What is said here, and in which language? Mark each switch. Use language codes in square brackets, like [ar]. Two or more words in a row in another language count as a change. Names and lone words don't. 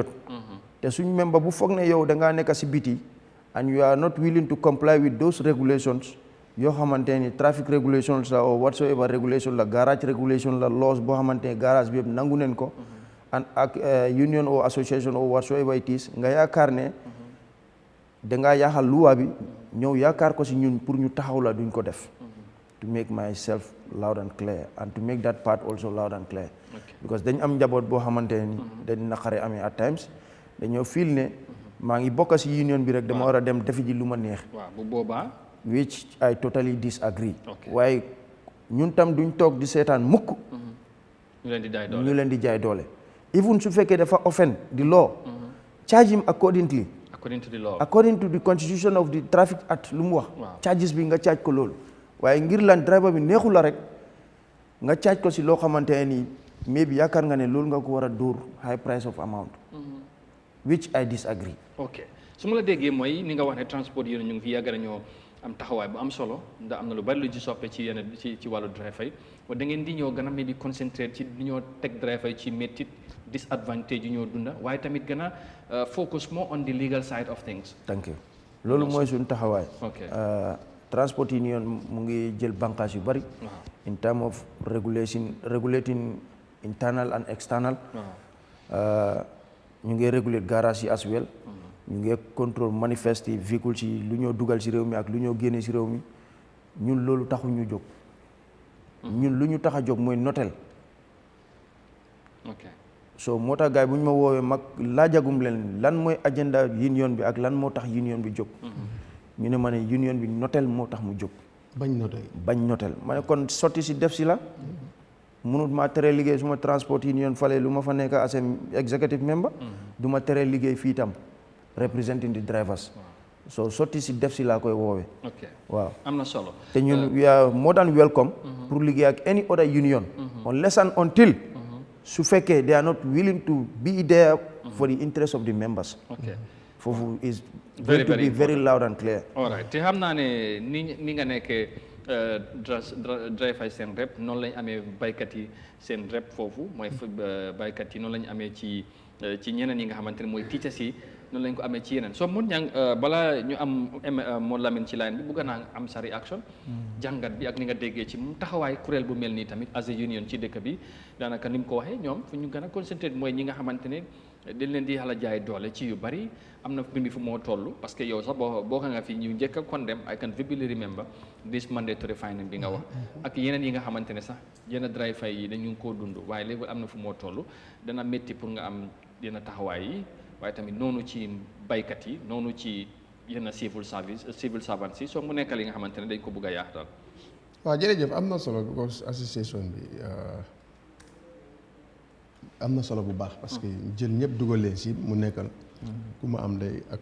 [wo] te suñ member bu foog ne yow da ngaa nekk si biti [en] and you are not willing to comply with those regulations [wo] yoo xamante ni [en] traffic regulations [wo] la [en] or whatsoever regulation [wo] la [en] garage regulation [wo] la laws boo xamante ne garage bi yëpp nangu neen ko. and ak [en] union or association or whatsoever it is [wo] nga yaakaar ne dangaa yaaxal luwa bi ñëw yaakaar ko si ñun pour ñu taxaw la duñ ko def. [en] to make myself loud and clear and to make that part also loud and clear. [wo] because dañ am njaboot boo xamante ne ni dañ naqare amee [en] at times [wo] dañoo feel ne maa ngi bokk si union bi rek dama war a dem defi ji lu ma neex. bu boobaa. [en] which I totally disagree. [wo] waaye ñun tam duñ toog di seetaan mukk. ñu leen di jaay doole. even su fekkee dafa [en] offend the law. charge him accordingly. according to the law. according to the constitution of the traffic act [wo] lu mu wax. charges bi nga charge ko loolu. waaye ngir lan driver bi neexu la rek nga charge ko si loo xamante ne nii maybe yaakaar nga ne loolu nga ko war a dóor [en] high price of amount. which I disagree. [wo] ok su ma la déggee mooy ni nga wax ne transport yi ñu ngi fi yàgg nañoo am taxawaay bu am solo ndax am na lu bari lu ci soppe ci yenn ci wàllu driver yi da ngeen di ñëw gën a [en] maybe concentrate [wo] ci li ñoo teg driver yi ci métit disadvantage yu ñoo dunda waaye tamit gën a [en] focus more on the legal side of things. thank you [wo] loolu mooy suñu taxawaay. Transport Union mu ngi jël bànqaas yu bari. [en] in terms of regulating internal and external. [wo] ñu ngi regulate garage yi [en] as well. [wo] ñu ngi [fr] contrôle manifeste véhicule [wo] ci lu ñoo dugal ci réew mi ak lu ñoo génne ci réew mi ñun loolu taxu ñu jóg. ñun lu ñu tax a jóg mooy notel. so moo tax gars yi bu ñu ma woowee mag laajagum leen lan mooy agenda union bi ak lan moo tax union bi jóg. ñu ne ma ne union bi notel moo tax mu jóg. bañ notel ma ne kon sotti si def si la. munut maa tere liggéey suma transport union fale lu ma fa nekk [en] as executive member. [wo] du ma tere liggéey fii tam [en] representing the drivers. [wo] so sotti si def si laa koy woowee. waaw am na solo. te ñun [en] we are more than welcome. [wo] pour liggéey ak [en] any other union. unless and until. su fekkee they are not willing to be there for the interest of the members. foofu is going to be very loud and clear. all right [wo] te xam naa ne ni nga nekkee driver seen rep noonu lañ amee baykat yi seen rep foofu mooy baykat yi noonu lañ amee ci ñeneen yi nga xamante ne mooy teachers yi noonu lañ ko amee ci yeneen soo mun ñang balaa ñu am moo Lamine ci line bi bëgg naa am sa réaction jàngat bi ak ni nga déggee ci mu taxawaay kuréel bu mel nii tamit [en] as a union [wo] ci dëkk bi daanaka ni mu ko waxee ñoom fu ñu gën a concentré mooy ñi nga xamante ne dañ leen di yàlla jaay doole ci yu bari am na mbir mi fu moo toll [fr] parce que [wo] yow sax boo nga fi ñu njëkk a condemn [en] I can vividly remember this mandatory fining [wo] bi nga wax ak yeneen yi nga xamante ne sax yenn driver yi dañu ngi koo dund waaye léegi am na fu moo toll dana métti pour nga am yenn taxawaay yi waaye tamit noonu ci baykat yi noonu ci yenn [en] civil servants [wo] yi soo mu nekk li nga xamante ne dañ ko bëgg a yaatal. waaw jërëjëf am na solo because association bi am na solo bu baax [fr] parce que [wo] jël ñëpp dugal leen si mu nekkal ku ma am ndey ak